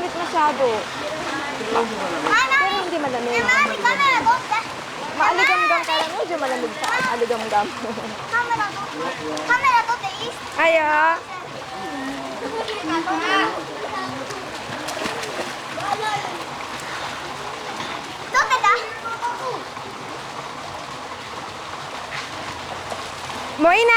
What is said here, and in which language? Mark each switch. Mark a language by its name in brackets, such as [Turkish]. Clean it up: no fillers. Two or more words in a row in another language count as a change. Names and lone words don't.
[Filipino] masyado. Pero hindi malamig. Maaligamgam ka lang. Medyo malamig sa aligamgam. [Korean] 카메라 또 돼. Ayo. 또 된다. Moina!